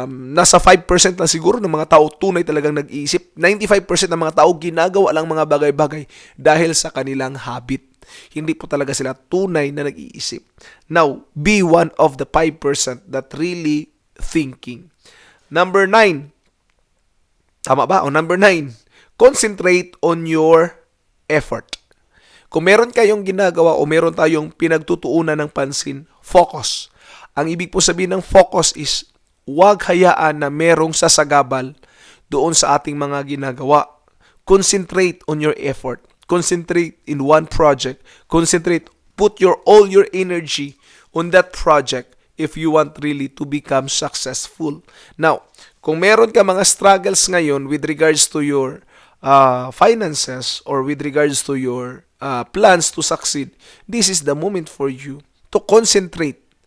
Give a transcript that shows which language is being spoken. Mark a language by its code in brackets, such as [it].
[tl] Nasa 5% lang siguro ng mga tao tunay talagang nag-iisip. 95% ng mga tao ginagawa lang mga bagay-bagay dahil sa kanilang habit. Hindi po talaga sila tunay na nag-iisip. [en] Now, be one of the 5% that really thinking. Number 9. [tl] Tama ba? O [en] number 9. Concentrate on your effort. [tl] Kung meron kayong ginagawa o meron tayong pinagtutuunan ng pansin, focus. Ang ibig po sabihin ng focus is huwag hayaan na merong sasagabal doon sa ating mga ginagawa. [en] Concentrate on your effort. Concentrate in one project. Concentrate, put all your energy on that project if you want really to become successful. Now, [tl] kung meron ka [en] mga struggles [tl] ngayon [en] with regards to your finances or with regards to your plans to succeed, this is the moment for you to concentrate.